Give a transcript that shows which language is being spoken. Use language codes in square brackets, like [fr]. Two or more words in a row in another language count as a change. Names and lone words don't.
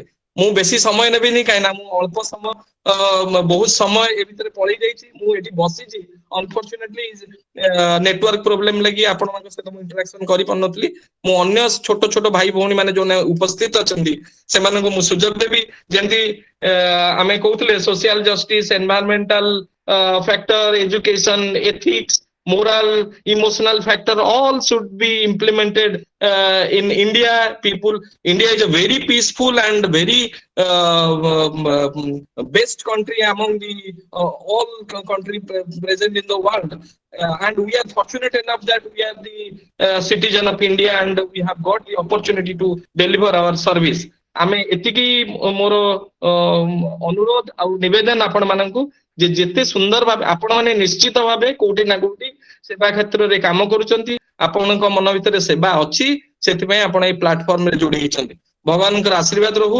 [or] ମୁଁ ବେଶୀ ସମୟ ନେବିନି, କାହିଁକିନା ମୁଁ ଅଳ୍ପ ସମୟ ବହୁତ ସମୟ ଏ ଭିତରେ ପଳେଇ ଯାଇଛି। ମୁଁ ଏଠି ବସିଛି, [en] unfortunately network problem [or] ଲାଗି ଆପଣମାନଙ୍କ ସହିତ ମୁଁ ଇଣ୍ଟରାକ୍ସନ କରିପାରୁନଥିଲି। ମୁଁ ଅନ୍ୟ ଛୋଟ ଛୋଟ ଭାଇ ଭଉଣୀ ମାନେ ଯୋଉମାନେ ଉପସ୍ଥିତ ଅଛନ୍ତି ସେମାନଙ୍କୁ ମୁଁ ସୁଯୋଗ ଦେବି। ଯେମିତି ଆମେ କହୁଥିଲେ [en] social justice, environmental factor, education, ethics, moral, emotional factor, all should be implemented in India. India is a very peaceful and very best country among the all country present in the world. And we are fortunate enough that we are the citizen of India and we have got the opportunity to deliver our service. [or] ଆମେ ଏତିକି ମୋର ଅନୁରୋଧ ଆଉ ନିବେଦନ ଆପଣ ମାନଙ୍କୁ ଯେ ଯେତେ ସୁନ୍ଦର ଭାବେ ଆପଣ ମାନେ ନିଶ୍ଚିତ ଭାବେ କୋଉଠି ନା କୋଉଠି ସେବା କ୍ଷେତ୍ରରେ କାମ କରୁଛନ୍ତି, ଆପଣଙ୍କ ମନ ଭିତରେ ସେବା ଅଛି, ସେଥିପାଇଁ ଆପଣ ଏଇ ପ୍ଲାଟଫର୍ମରେ ଯୋଡି ହେଇଛନ୍ତି। ଭଗବାନଙ୍କର ଆଶୀର୍ବାଦ ରହୁ।